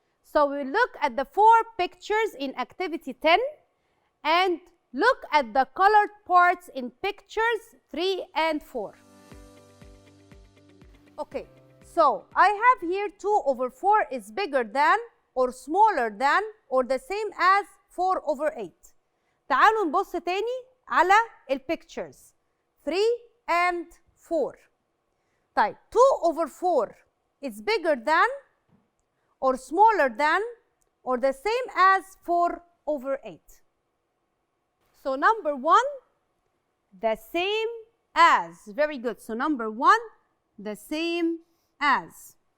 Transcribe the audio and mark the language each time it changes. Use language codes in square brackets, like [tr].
[en] So we look at the 4 pictures in activity 10 and look at the colored parts in pictures 3 and 4. Okay, so I have here 2 over 4 is bigger than or smaller than or the same as 4 over 8. [ar] تعالوا نبص تاني على البيكتشرز [en] 3 and 4. طيب 2 over 4 is bigger than or smaller than or the same as 4 over 8. So number 1, the same as. Very good. So number 1, the same as.